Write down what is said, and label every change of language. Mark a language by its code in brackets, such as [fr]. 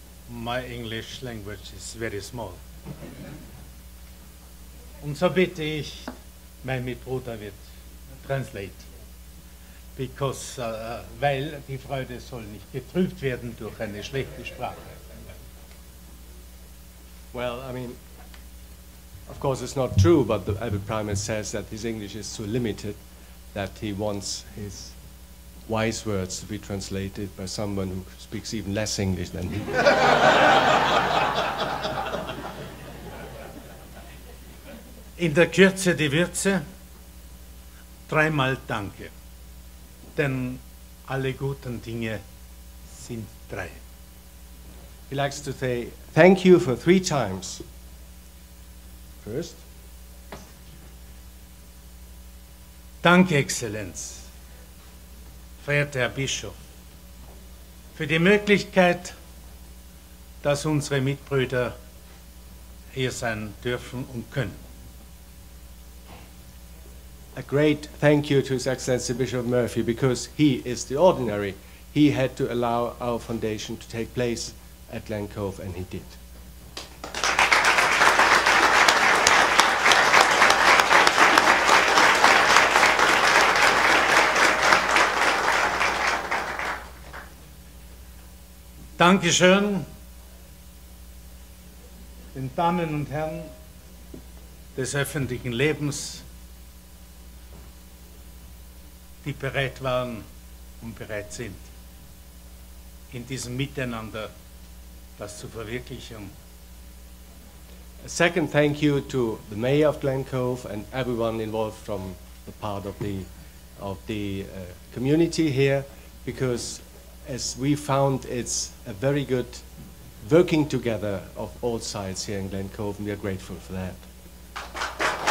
[en] My English language is very small. [de] Und so bitte ich, mein Mitbruder wird translate. Because, weil die Freude soll nicht getrübt werden durch eine schlechte Sprache. [en] Well, I mean, of course it's not true, but the Abbot Primate says that his English is so limited that he wants his wise words to be translated by someone who speaks even less English than he. [de] In der Kürze die Würze, dreimal Danke, denn alle guten Dinge sind drei. [en] He likes to say thank you for 3 times. First, [de] Danke, Exzellenz, verehrter Herr Bischof, für die Möglichkeit, dass unsere Mitbrüder hier sein dürfen und können. [en] a great thank you to His Excellency Bishop Murphy, because he is the ordinary. He had to allow our foundation to take place at Glen Cove, and he did. [de] Dankeschön den Damen und Herren des öffentlichen Lebens, die bereit waren und bereit sind, in diesem Miteinander das zu verwirklichen. [en] A second thank you to the Mayor of Glen Cove and everyone involved from the part of the community here, because as we found, it's a very good working together of all sides here in Glen Cove, and we are grateful for that.